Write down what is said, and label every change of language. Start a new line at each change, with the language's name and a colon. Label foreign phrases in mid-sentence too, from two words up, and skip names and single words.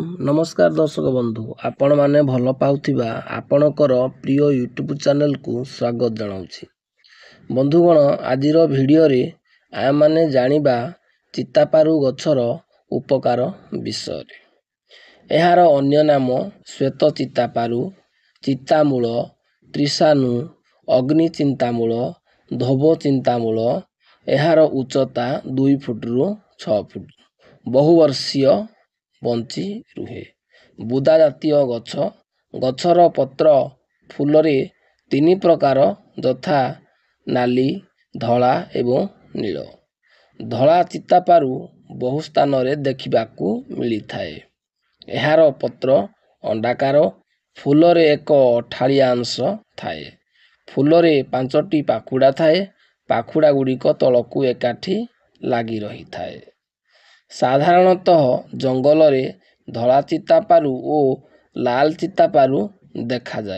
Odia: ନମସ୍କାର ଦର୍ଶକ ବନ୍ଧୁ, ଆପଣମାନେ ଭଲ ପାଉଥିବା ଆପଣଙ୍କର ପ୍ରିୟ ୟୁଟ୍ୟୁବ ଚ୍ୟାନେଲକୁ ସ୍ୱାଗତ ଜଣାଉଛି। ବନ୍ଧୁଗଣ, ଆଜିର ଭିଡିଓରେ ଆମେମାନେ ଜାଣିବା ଚିତାପାରୁ ଗଛର ଉପକାର ବିଷୟରେ। ଏହାର ଅନ୍ୟ ନାମ ଶ୍ୱେତ ଚିତାପାରୁ, ଚିତାମୂଳ, ତ୍ରିଶାନୁ, ଅଗ୍ନି ଚିନ୍ତାମୂଳ, ଧୋବ ଚିନ୍ତାମୂଳ। ଏହାର ଉଚ୍ଚତା 2 ଫୁଟରୁ 6 ଫୁଟ। ବହୁବର୍ଷୀୟ ବଞ୍ଚି ରହେ। ବୁଦା ଜାତୀୟ ଗଛ। ଗଛର ପତ୍ର ଫୁଲରେ 3 ପ୍ରକାର ଯଥା ନାଲି, ଧଳା ଏବଂ ନୀଳ। ଧଳା ଚିତାପାରୁ ବହୁ ସ୍ଥାନରେ ଦେଖିବାକୁ ମିଳି ଥାଏ। ଏହାର ପତ୍ର ଅଣ୍ଡାକାର, ଫୁଲରେ ଏକ ଅଠାଳିଆ ଅଂଶ ଥାଏ। ଫୁଲରେ 5ଟି ପାଖୁଡ଼ା ଥାଏ। ପାଖୁଡ଼ାଗୁଡ଼ିକ ତଳକୁ ଏକାଠି ଲାଗି ରହି ଥାଏ। ସାଧାରଣତଃ ଜଙ୍ଗଲରେ ଧଳା ଚିତାପାରୁ ଓ ଲାଲ ଚିତାପାରୁ ଦେଖା ଯାଏ।